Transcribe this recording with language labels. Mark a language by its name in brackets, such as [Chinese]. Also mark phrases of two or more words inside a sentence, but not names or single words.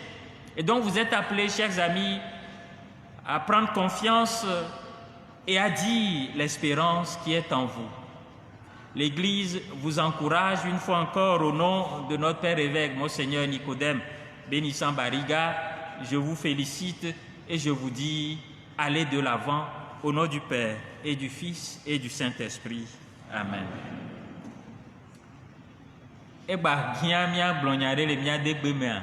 [French] Et donc vous êtes appelés, chers amis, à prendre confiance et à dire l'espérance qui est en vous. L'Église vous encourage une fois encore au nom de notre Père évêque, Monseigneur Nicodème Bénissant Bariga. Je vous félicite et je vous dis, allez de l'avant au nom du Père et du Fils et du Saint-Esprit. Amen. [Ewe] Eba gia mia gblɔnya ɖe le mia de gbe mea.